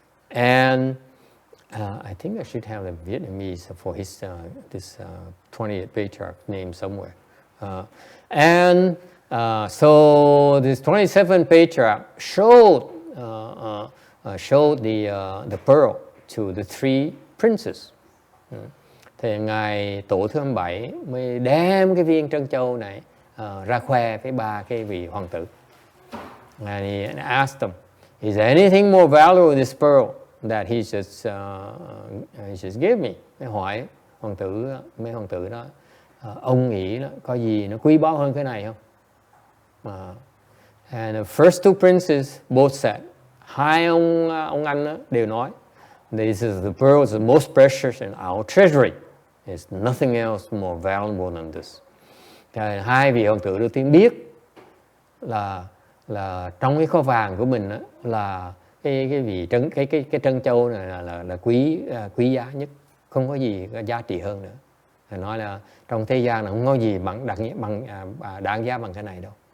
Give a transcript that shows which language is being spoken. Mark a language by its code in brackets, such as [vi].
[en] And I think I should have the Vietnamese for his this 28th patriarch name somewhere. So this 27th patriarch showed the pearl to the three princes. [vi] Thì ngài tổ thứ 27 mới đem cái viên trân châu này ra khoe với ba cái vị hoàng tử. [en] And he asked them, is there anything more valuable in this pearl that he just gave me? [vi] Mới hỏi mấy hoàng tử đó, ông nghĩ có gì nó quý báu hơn cái này không? [en] And the first two princes both said, [vi] hai ông anh đó đều nói, [en] this is the pearl is the most precious in our treasury. There's nothing else more valuable than this. [vi] Hai vị hoàng tử đầu tiên biết là trong cái kho vàng của mình đó, là cái trân châu này là quý giá nhất, không có gì có giá trị hơn nữa. Thầy nói là trong thế gian là không có gì đáng giá bằng cái này đâu.